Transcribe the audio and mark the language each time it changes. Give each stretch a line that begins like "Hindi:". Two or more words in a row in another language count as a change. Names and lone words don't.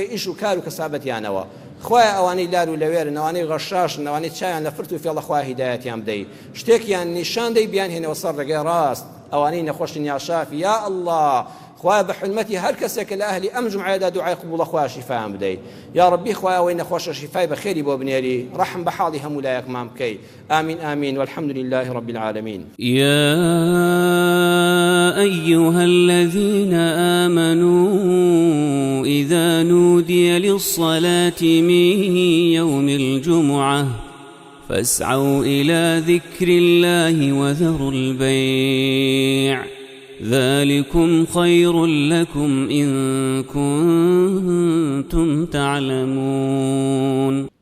Central Kurdish: ئیش و کار و کەسابەتیانەوە خوایە ئەوانەی لار و لەوێرن ئەوانەی غەشاشن ئەوانەی چایان لە فرت و فێڵە خوا هیدایەتیان بدەی شتێکیان نیشان دەی بیان هێنەوە سەر ڕێگەی ڕاست ئەوانەی نەخۆشن
Arabic: یا شافی یا ئەڵڵا
Central Kurdish: خوایە بە حرمەتی هەر کەسێک لە ئەهلی ئەم جومعەیەدا دوعای قبوڵە خوا شیفایان بدەی یا ڕەبی خوایە ئەوەی نەخۆشە شیفای بەخێری بۆ بنێری ڕەحم بە حاڵی هەموو لایەکمان بکەی
Arabic: آمین آمین والحمد لله رب العالمين يا أيها الذين آمنوا إذا نودي للصلاة من يوم الجمعة فاسعوا إلى ذكر الله وذروا البيع ذلكم خير لكم إن كنتم تعلمون